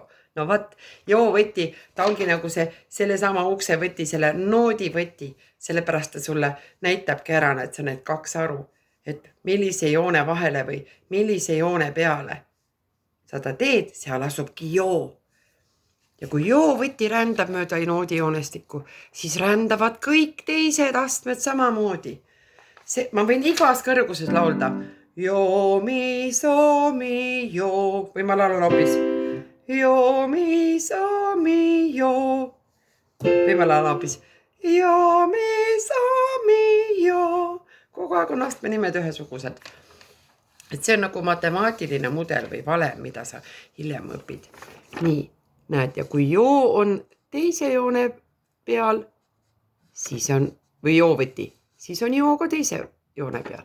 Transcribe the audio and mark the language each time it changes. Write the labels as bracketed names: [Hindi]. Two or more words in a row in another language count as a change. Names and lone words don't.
[Estonian] No vaat, joovõti, ta ongi nagu selle sama ukse võti, selle noodi võti, sellepärast ta sulle näitabki ära, et sa need kaks aru, et millise joone vahele või millise joone peale sa ta teed, seal asubki joo. Ja kui joovõti rändab mööda noodi joonestikku, siis rändavad kõik teised astmed samamoodi. Ma võin igas kõrguses laulda. Joo, mi, so, mi, joo. Või ma laulan hoopis. Joo, mi, so, mi, joo. Või ma laulan hoopis. Joo, mi, so, mi, joo. Kogu aeg on astme nimed ühesugused. Et see on nagu matemaatiline mudel või valem, mida sa hiljem õpid. Nii, näed, ja kui joo on teise joone peal, siis on, või joovõti, siis on joo ka teise joone peal.